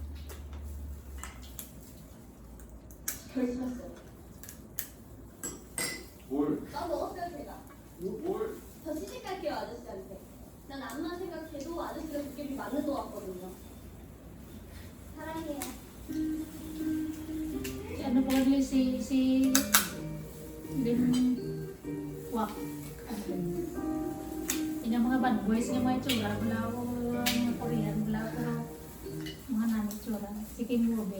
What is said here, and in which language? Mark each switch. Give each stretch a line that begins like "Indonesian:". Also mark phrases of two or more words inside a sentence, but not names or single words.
Korean: 크리스마스. 나 먹었어요, 제가. 저 시집갈게요, 아저씨한테. 난 암만 생각해도 아저씨가 도깨비 맞는 것 같거든요. 사랑해요.
Filipino: Ano po kasi si Lim Wak. Yun yung mga
English: bad boys
Filipino: nga mga itsura. Wala ako mga Korean. Wala ako mga nanay itsura. Si Kim Ruben.